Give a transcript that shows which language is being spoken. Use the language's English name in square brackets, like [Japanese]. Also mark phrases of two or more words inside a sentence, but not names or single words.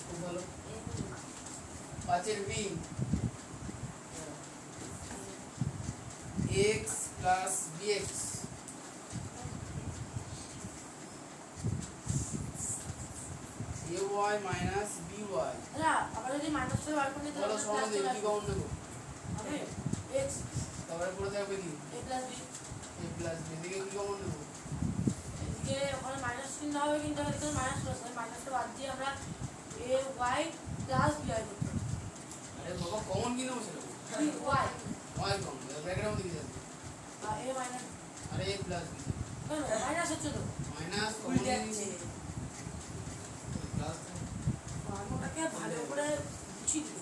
[Bangla] খুব ভালো। 5 b x + bx ay - by। না আবার যদি মাইনাস করে বার করলে বলো সমান দিয়ে কি কমন নেবো, হবে x তারপরে পড়ে থাকবে কি a + b a + b, এদিকে কি কমন নেবো, এদিকে ওখানে মাইনাস চিহ্ন হবে কিন্তু এখানে মাইনাস প্লাস হবে, মাইনাসটা বাদ দিয়ে আমরা a y + b y করতে হবে। আরে বাবা কমন কি নেবো সেটা y y কমন, ব্র্যাকেটের মধ্যে কি থাকবে, আর a মাইনাস আরে a + b কেন মাইনাস হচ্ছে তো মাইনাস কমন উল্টে নিয়ে যাচ্ছে। নিয়েছি, প্লাস ওটাকে ভালো করে বুঝিয়ে দিই।